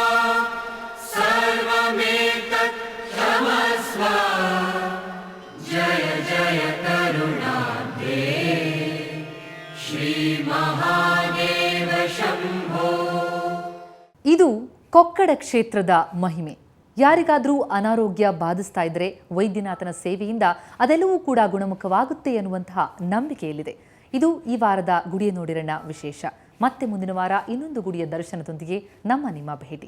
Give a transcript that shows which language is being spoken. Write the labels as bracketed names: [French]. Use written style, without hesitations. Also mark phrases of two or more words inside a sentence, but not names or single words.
[Sanskrit] सर्वमेतत् क्षमस्व जय जय करुणाब्धे श्री महादेव शंभो. [Kannada] ಇದು ಕೊಕ್ಕಡ ಕ್ಷೇತ್ರದ ಮಹಿಮೆ. ಯಾರಿಗಾದರೂ ಅನಾರೋಗ್ಯ ಬಾಧಿಸ್ತಾ ಇದ್ದರೆ ವೈದ್ಯನಾಥನ ಸೇವೆಯಿಂದ ಅದೆಲ್ಲವೂ ಕೂಡ ಗುಣಮುಖವಾಗುತ್ತೆ ಎನ್ನುವಂತಹ ನಂಬಿಕೆಯಲ್ಲಿದೆ. ಇದು ಈ ವಾರದ ಗುಡಿಯ ನೋಡಿರಣ್ಣ ವಿಶೇಷ. ಮತ್ತೆ ಮುಂದಿನ ವಾರ ಇನ್ನೊಂದು ಗುಡಿಯ ದರ್ಶನದೊಂದಿಗೆ ನಿಮ್ಮ ಭೇಟಿ.